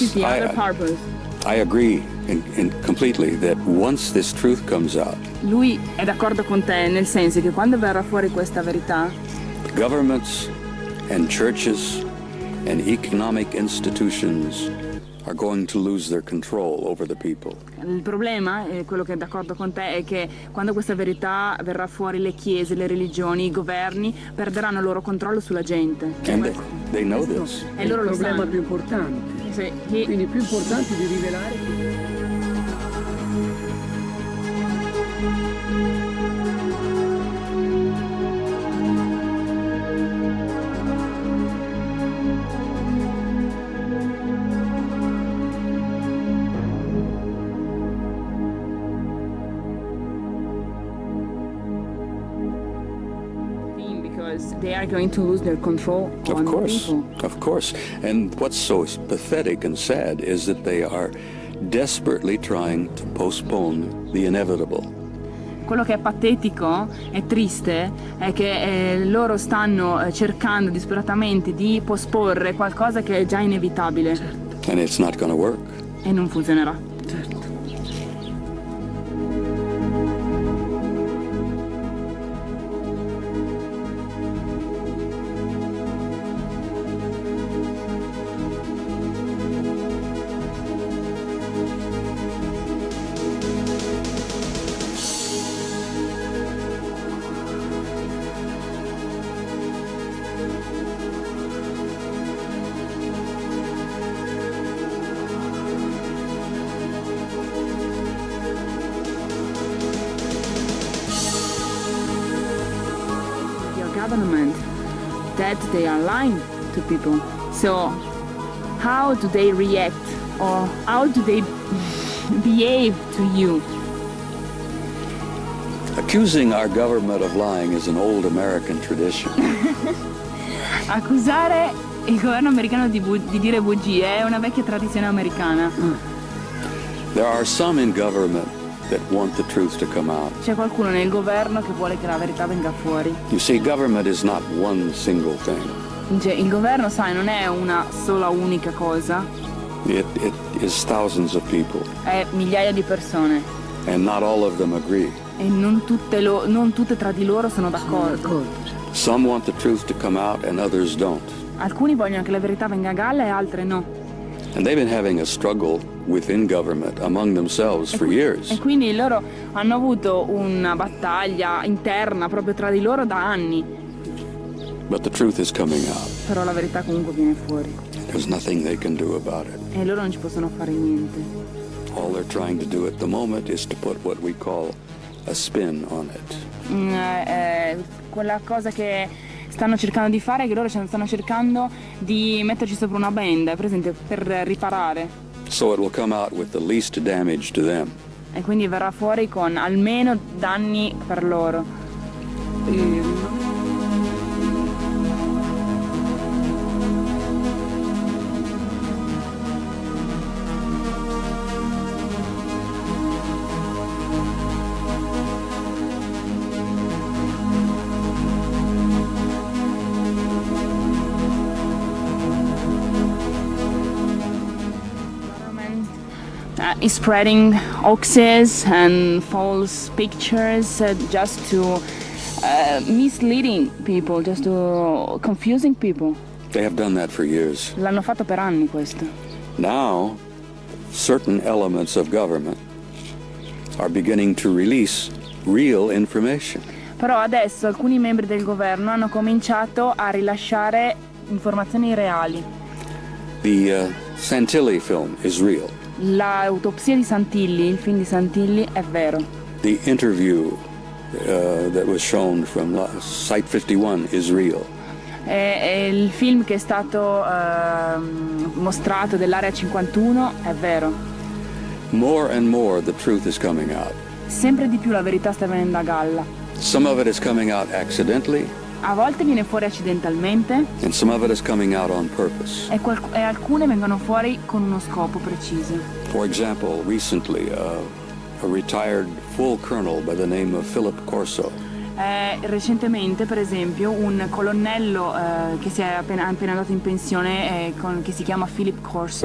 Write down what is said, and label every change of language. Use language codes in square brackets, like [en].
[en] which is the other purpose. I agree completely that once this truth comes out, [it] Lui è d'accordo con te nel senso che quando verrà fuori questa verità, [en] governments and churches and economic institutions are going to lose their control over the people. [it] il problema, quello che è d'accordo con te, è che quando questa verità verrà fuori, le chiese, le religioni, i governi perderanno il loro controllo sulla gente. [en] And they know this. [it] E loro il lo problema sanno. più importante. Sì, Quindi più importante di rivelare. [en] because they are going to lose their control on the people. Of course. And what's so pathetic and sad is that they are desperately trying to postpone the inevitable. [it] Quello che è patetico e triste è che loro stanno cercando disperatamente di posporre qualcosa che è già inevitabile. [en] And it's not going to work. [it] E non funzionerà. Certo. [en] Government that they are lying to people. So how do they react or how do they behave to you? Accusing our government of lying is an old American tradition. [it] Accusare il governo americano di dire bugie è una vecchia tradizione americana. [en] There are some in government that want the truth to come out. [it] C'è qualcuno nel governo che vuole che la verità venga fuori. [en] You see, government is not one single thing. [it] Cioè, il governo, sai, non è una sola unica cosa. [en] It is thousands of people. [it] È migliaia di persone. [en] And not all of them agree. [it] E non tutte tra di loro sono d'accordo. [en] Some want the truth to come out and others don't. [it] Alcuni vogliono che la verità venga a galla e altre no. [en] And they've been having a struggle within government among themselves for years. [it] E quindi loro hanno avuto una battaglia interna proprio tra di loro da anni. [en] But the truth is coming out. [it] Però la verità comunque viene fuori. [en] There's nothing they can do about it. [it] E loro non ci possono fare niente. [en] All they're trying to do at the moment is to put what we call a spin on it. [it] Quella cosa che stanno cercando di fare è che loro stanno cercando di metterci sopra una benda, presente, per riparare. [en] So it will come out with the least damage to them. [it] E quindi verrà fuori con almeno danni per loro. [en] Is spreading hoaxes and false pictures just to misleading people, just to confusing people. They have done that for years. [it] L'hanno fatto per anni questo. [en] Now, certain elements of government are beginning to release real information. [it] Però adesso alcuni membri del governo hanno cominciato a rilasciare informazioni reali. [en] The Santilli film is real. [it] L'autopsia di Santilli, il film di Santilli, è vero. [en] The interview that was shown from Site 51 is real. [it] E il film che è stato mostrato dell'Area 51 è vero. [en] More and more the truth is coming out. [it] Sempre di più la verità sta venendo a galla. [en] Some of it is coming out accidentally. [it] A volte viene fuori accidentalmente [en] And some of it is coming out on purpose. [it] e alcune vengono fuori con uno scopo preciso. [en] For example, recently a retired full colonel by the name of Philip Corso [it] Recentemente, per esempio, un colonnello che si è appena andato in pensione che si chiama Philip Corso,